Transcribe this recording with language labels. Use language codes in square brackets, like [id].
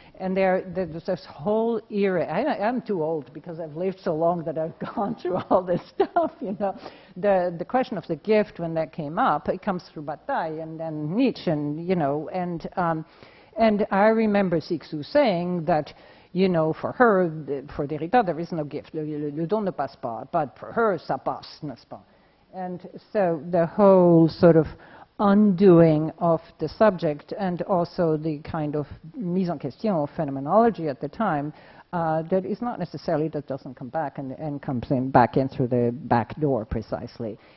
[en] And there's this whole era. I'm too old because I've lived so long that I've gone through all this stuff, you know. The question of the gift, when that came up, it comes through Bataille and then Nietzsche, and, you know, and I remember Cixous saying that, you know, for her, for Derrida, there is no gift. [fr] Le don ne passe pas, [en] but for her, [fr] ça passe, n'est-ce pas? [en] And so the whole sort of undoing of the subject, and also the kind of mise en question of phenomenology at the time, that is not necessarily, that doesn't come back and comes in back in through the back door precisely.